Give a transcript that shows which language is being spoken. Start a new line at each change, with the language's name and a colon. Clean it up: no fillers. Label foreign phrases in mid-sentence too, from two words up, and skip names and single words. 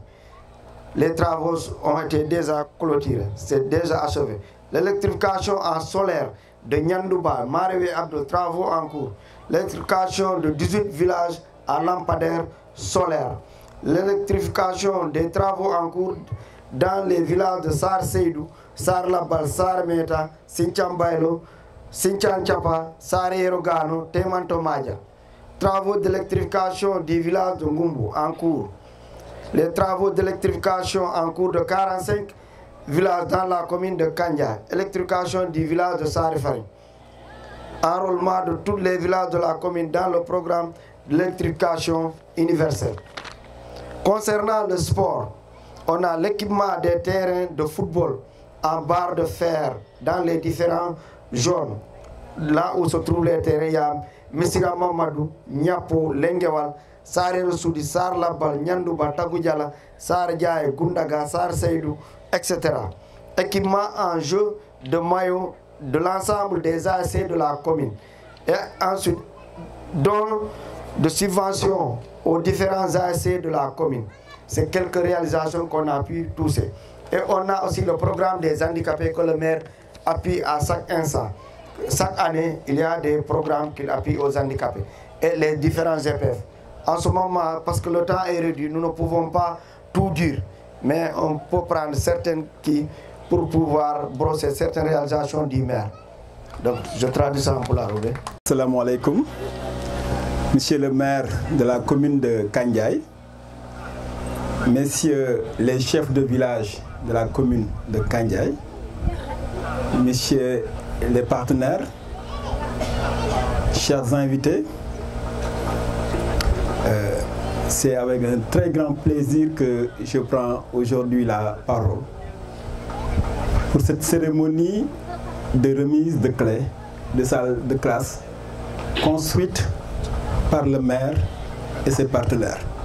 French: Les travaux ont été déjà clôturés, c'est déjà achevé. L'électrification en solaire de Nyandouba, Marewe Abdou, travaux en cours. L'électrification de 18 villages à lampadaire solaire. L'électrification des travaux en cours dans les villages de Sar Seydou, Sar Labal, Sar Meta, Sinchan Bailo, Sinchan Chapa, Sar Yerogano, Temanto Madja. Travaux d'électrification du village de Ngumbu en cours. Les travaux d'électrification en cours de 45 villages dans la commune de Kandiaye. Électrification du village de Sarifari. Enrôlement de tous les villages de la commune dans le programme d'électrification universelle. Concernant le sport, on a l'équipement des terrains de football en barre de fer dans les différentes zones. Là où se trouvent les terrains, il y a Messira Mamadou, Nyapo, Lengewal, Sare Soudi, Sar Labal, Nyandouba, Tagoudjala, Sar Diaye, Gundaga, Sar Seydou, etc. Équipement en jeu de maillot de l'ensemble des ASC de la commune. Et ensuite, don de subventions aux différents ASC de la commune. C'est quelques réalisations qu'on a pu toucher. Et on a aussi le programme des handicapés que le maire appuie à chaque instant. Chaque année, il y a des programmes qu'il appuie aux handicapés et les différents EPF. En ce moment, parce que le temps est réduit, nous ne pouvons pas tout dire, mais on peut prendre certaines qui pour pouvoir brosser certaines réalisations du maire. Donc, je traduis ça en pulaar.
Arabic: Assalamu alaikum.
French: Monsieur le maire de la commune de Kandiaye, messieurs les chefs de village de la commune de Kandiaye, messieurs les partenaires, chers invités, c'est avec un très grand plaisir que je prends aujourd'hui la parole pour cette cérémonie de remise de clés de salle de classe construite par le maire et ses partenaires.